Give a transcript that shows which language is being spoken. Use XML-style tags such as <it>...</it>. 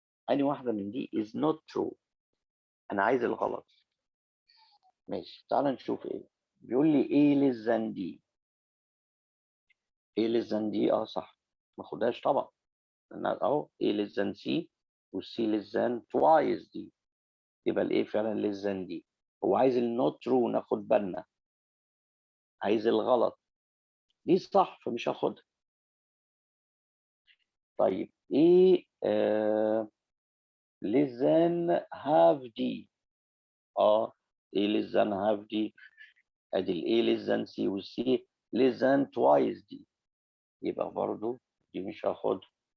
<ar>أي واحدة من دي</ar> <en>is not true؟</en> <ar>أنا عايز الغلط. ماشي تعال نشوف ايه. بيقول لي</ar> <en>A less than D. A less than D</en> <ar>صح، ما خدهاش طبعا. أنا أهو</ar> <en>A less than C و C less than twice D،</en> <ar>يبقى ال A فعلا</ar> <en>less than D.</en> <ar>هو عايز ال</ar> <en>not true</en> <ar>ناخد بالنا، عايز الغلط. دي صح فمش هاخدها.</ar> <en>طيب A less than half D. A less than half D.</en> <ar>ادي ال</ar> <en>A less than C وال C less than twice D،</en> <ar>يبقى برضو دي مش هاخدها.</ar>